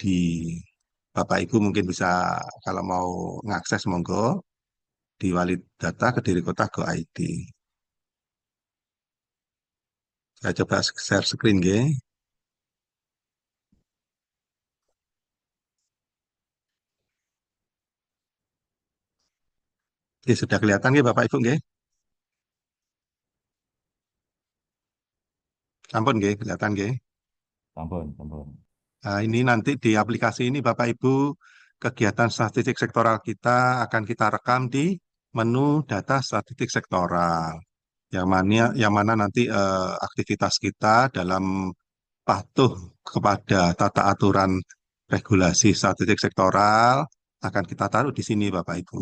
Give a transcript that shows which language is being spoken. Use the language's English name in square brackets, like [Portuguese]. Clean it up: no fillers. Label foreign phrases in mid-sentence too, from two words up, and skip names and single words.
[Indonesian] Bapak Ibu mungkin bisa kalau mau ngakses monggo di Wali Data Kediri Kota Go ID. Saya coba share screen nggih. Oke, sudah kelihatan nggih Bapak Ibu nggih? [Javanese] Ampun nggih, [Indonesian] kelihatan nggih. [Javanese] Sampun, sampun. [Indonesian] Nah, ini nanti di aplikasi ini Bapak Ibu kegiatan statistik sektoral kita akan kita rekam di menu data statistik sektoral. Yang mana nanti aktivitas kita dalam patuh kepada tata aturan regulasi statistik sektoral akan kita taruh di sini Bapak Ibu.